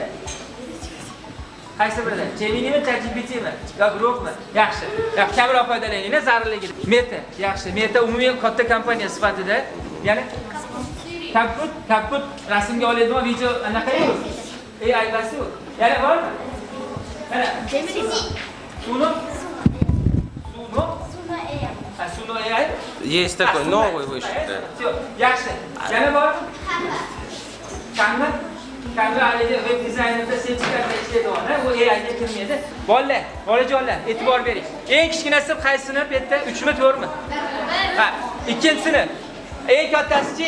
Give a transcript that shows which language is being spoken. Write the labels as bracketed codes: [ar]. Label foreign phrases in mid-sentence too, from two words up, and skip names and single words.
[uz] Qaysi biridan? Geminimi, ChatGPTmi? Yo Grokmi? Yaxshi. Yo'q, kamroq foydalaninglar zarurligi. Meta yaxshi. Meta umumiy katta kompaniya sifatida, ya'ni kaput rasmga oladigan video anaqa yo'q. AI basi. Yana bormi? Mana Gemini. Suno AI? [ru] Есть такой новый вышел. Всё, [uz] yaxshi. Yana bormi? Canva? Canva haligi web dizaynerda sertifikatga ishlaydi, u AI ga kirmaydi. Bolalar, bolajonlar, e'tibor bering. Eng kichkinasi qaysi sinf bu yerda? 3 mi, 4 mi? Ha, ikkinchi sinf. Eng kattasi-chi?